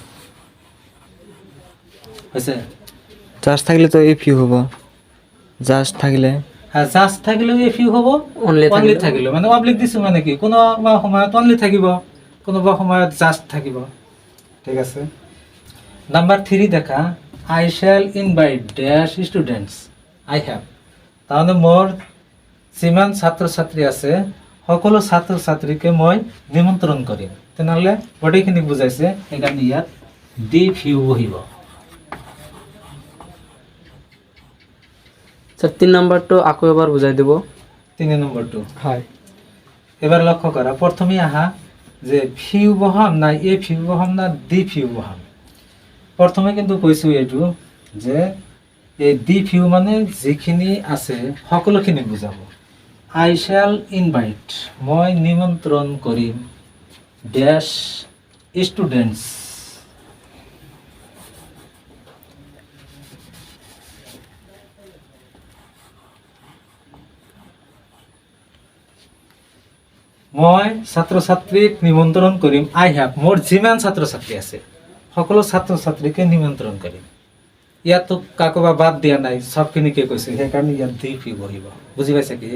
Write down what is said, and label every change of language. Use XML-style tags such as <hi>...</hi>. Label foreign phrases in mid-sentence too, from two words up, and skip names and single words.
<as>হৈছে? জাষ্ট থাকিলে তো এই ফিউ হ'ব। জাষ্ট থাকিলে, জাষ্ট থাকিলেও এই ফিউ হ'ব, অনলি অনলি থাকিলেও। মানে অবলিক দিছোঁ মানে কি, কোনোবা সময়ত অনলি থাকিব, কোনোবা সময়ত জাষ্ট থাকিব। ঠিক আছে? নাম্বাৰ 3 দেখা,</as> <en>I shall invite dash students I have.</en> <as>তাৰমানে মোৰ যিমান ছাত্ৰ ছাত্ৰী আছে সকলো ছাত্ৰ ছাত্ৰীকে মই নিমন্ত্ৰণ কৰিম। তেনেহ'লে গোটেইখিনি বুজাইছে, সেইকাৰণে ইয়াত</as> <en>the few</en> <as>বহিব। স্যার 3 নাম্বারটো আকৌ এবাৰ বুজাই দিব। 3 নম্বৰটো হয় এবাৰ লক্ষ্য কৰা প্ৰথমে আহা যে ফিউ বহাম না</as> <en>a few</en> <as>বহাম না</as> <en>the few</en> <as>বহাম প্ৰথমে কিন্তু কৈছো এইটো যে এই</as> <en>the few</en> <as>মানে যিখিনি আছে সকলোখিনি বুজাব</as> <en>I shall invite</en> <as>মই নিমন্ত্ৰণ কৰিম</as> <en>dash students</en> <as>মই ছাত্ৰ ছাত্ৰীক নিমন্ত্ৰণ কৰিম</as> <en>I have</en> <as>মোৰ যিমান ছাত্ৰ ছাত্ৰী আছে সকলো ছাত্ৰ ছাত্ৰীকে নিমন্ত্ৰণ কৰিম ইয়াতো কাকোবা বাদ দিয়া নাই সবখিনিকে কৈছে সেইকাৰণে ইয়াত দি ফি বহিব বুজি পাইছে কি</as>